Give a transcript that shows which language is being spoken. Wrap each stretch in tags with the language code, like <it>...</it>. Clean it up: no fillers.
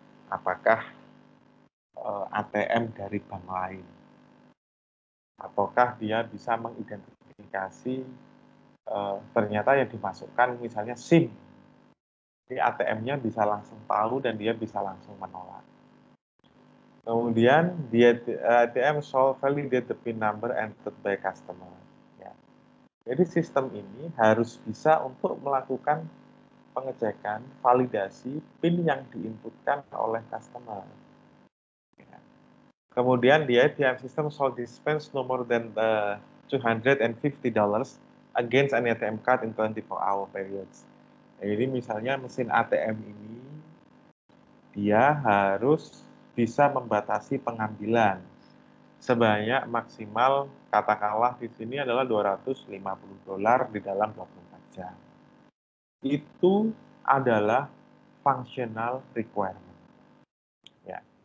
<id>Apakah ATM dari bank lain, ataukah dia bisa mengidentifikasi ternyata yang dimasukkan misalnya SIM, jadi ATM-nya bisa langsung tahu dan dia bisa langsung menolak.</id> <en>Kemudian dia ATM should validate the PIN number entered by customer.</en> <id>Ya. Jadi sistem ini harus bisa untuk melakukan pengecekan, validasi PIN yang diinputkan oleh customer. Ya.</id> <en>Kemudian di ATM system shall dispense no more than $250 against an ATM card in 24-hour periods.</en> <id>Jadi misalnya mesin ATM ini dia harus bisa membatasi pengambilan sebanyak maksimal katakanlah di sini adalah $250 di dalam 24 jam. Itu adalah functional requirement. Ya.</id>